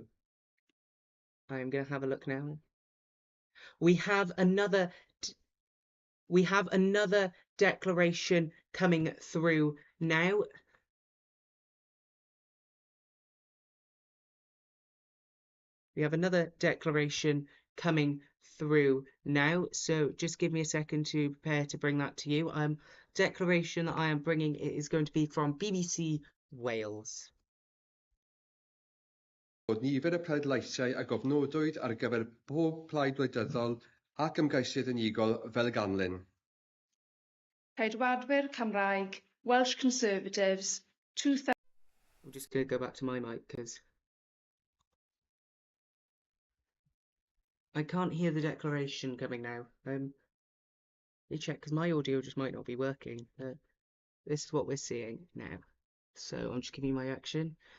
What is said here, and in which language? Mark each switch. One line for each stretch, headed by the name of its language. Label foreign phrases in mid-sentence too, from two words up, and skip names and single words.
English: I'm going to have a look now. We have another declaration coming through now. We have another declaration coming through now. So just give me a second to prepare to bring that to you. Declaration that I am bringing is going to be from BBC Wales.
Welsh: Bod nifer y pleidleisiau a gofnodwyd ar gyfer pob plaid wleidyddol ac ymgeisydd unigol fel ganlyn. Ceidwadwyr Cymraeg,
English: Welsh Conservatives,
Welsh: 2000.
English: I'm just going to go back to my mic because I can't hear the declaration coming now. Let me check because my audio just might not be working. This is what we're seeing now. So I'm just giving you my action.